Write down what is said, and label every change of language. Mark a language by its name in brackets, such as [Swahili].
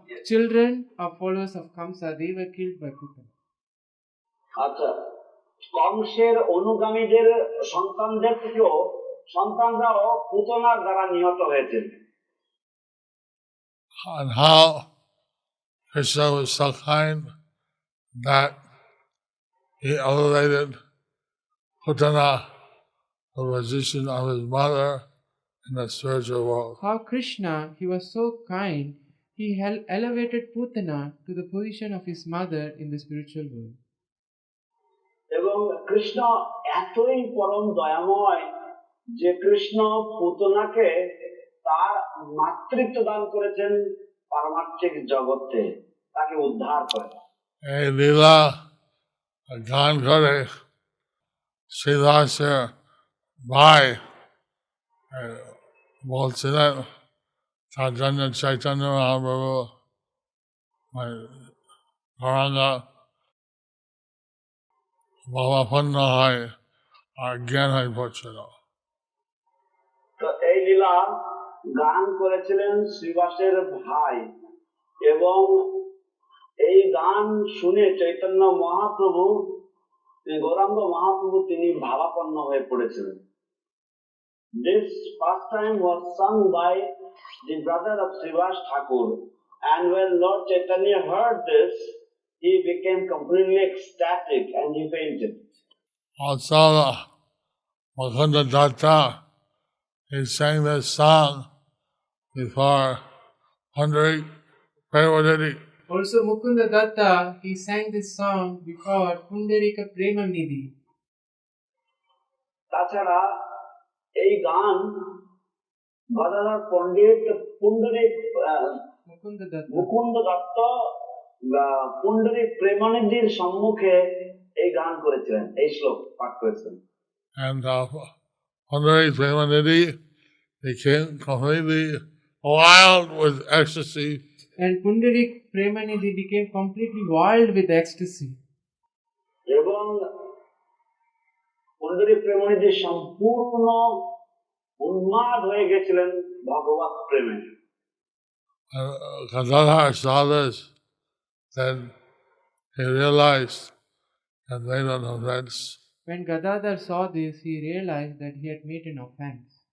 [English] Children of followers of Kamsa, they were killed by Putana. [Bangla] আচ্ছা, কংসের অনুগামীদের সন্তানদের থেকেও সন্তানরাও পুতনার দ্বারা নিহত হয়েছে। [English] And how Krishna was so kind that he elevated Putana, the position of his mother, in the spiritual world. how Krishna, he was so kind, he elevated Putana to the position of his mother in the spiritual world. [Bangla] এবং কৃষ্ণ এতই পরম দয়াময় যে কৃষ্ণ পুতনাকে তার মাতৃত্ব দান করেছেন পারমার্থিক জগতে, তাকে উদ্ধার করে। এই লীলা গান করে শ্রীদাসের ভাই বলছিলেন তার জন্য চৈতন্য মহাপ্রভু গৌরাঙ্গা ভাবাপন্ন হয় আর জ্ঞান হয়ে পড়ছিল। তো এই লীলা গান করেছিলেন শ্রীবাসের ভাই, এবং এই গান শুনে চৈতন্য মহাপ্রভু, গৌরাঙ্গ মহাপ্রভু তিনি ভাবাপন্ন হয়ে পড়েছিলেন। [English] This first time was sung by the brother of Srivas Thakur, and when Lord Chaitanya heard this, he became completely ecstatic and he fainted. Also, Mukunda Datta, he sang this song before Pundarik Premaditi. Also, Mukunda Datta, he sang this song before Pundarika Premanidhi. [Bangla] তাছাড়া এই গান গদাধর পণ্ডিত Pundarik [English] Mukunda Datta. [Bangla] Mukunda Dutta Pundarik প্রেমানিধির সম্মুখে এই গান করেছিলেন, এই শ্লোক পাঠ করেছিলেন। [English] And Pundarik Premaditi became completely wild with ecstasy. And Pundarik Premanidhi became completely wild with ecstasy. [Bangla] এবং পুণ্ডরিক প্রেমানিধি সম্পূর্ণ উন্মাদ হয়ে গেছিলেন ভগবত প্রেমে। [English] Gadadhar saw this, then he realized that made an offense. When Gadadhar saw this, he realized that he had made an offense.